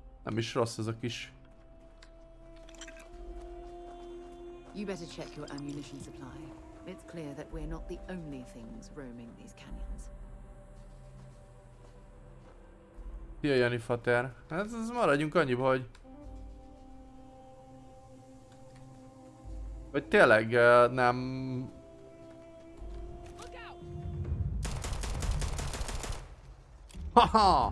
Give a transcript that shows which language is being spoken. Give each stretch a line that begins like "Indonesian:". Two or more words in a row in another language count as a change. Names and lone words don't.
Hungarian: Nem is rossz ez a kis.
English: You better check your ammunition supply. It's clear that we're not the only things roaming these canyons.
Hungarian: Szia Jani Fater. Ez maradjunk annyiba, hogy... Vagy tényleg nem... Haha!